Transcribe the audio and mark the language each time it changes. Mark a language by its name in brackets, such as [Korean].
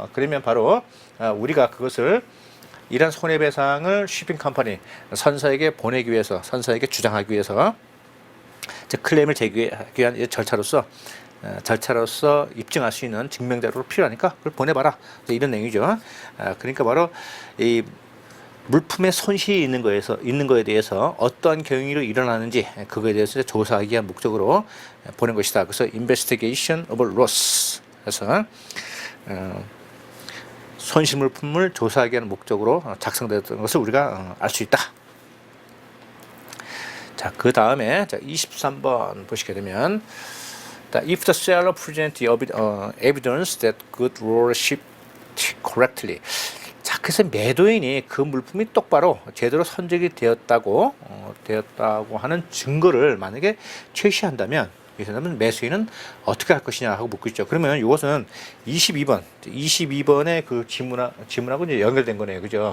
[Korean] 그러면 바로 우리가 그것을 이런 손해배상을 shipping 컴퍼니 선사에게 보내기 위해서, 선사에게 주장하기 위해서 클레임을 제기하기 위한 절차로서 입증할 수 있는 증명자료로 필요하니까 그걸 보내봐라. 이런 내용이죠. 그러니까 바로 이 물품의 손실이 있는 거에 대해서 어떠한 경위로 일어나는지 그거에 대해서 조사하기 위한 목적으로 보낸 것이다. 그래서 [English] investigation of loss. [Korean] 그래서 손실 물품을 조사하기 위한 목적으로 작성되었던 것을 우리가 알 수 있다. 자, 그 다음에 23번 보시게 되면, [English] if the seller present evidence that goods were shipped correctly. [Korean] 자, 그래서 매도인이 그 물품이 똑바로 제대로 선적이 되었다고 하는 증거를 만약에 제시한다면, 매수인은 어떻게 할 것이냐 하고 묻고 있죠. 그러면 이것은 22번의 그 지문하고 이제 연결된 거네요. 그죠?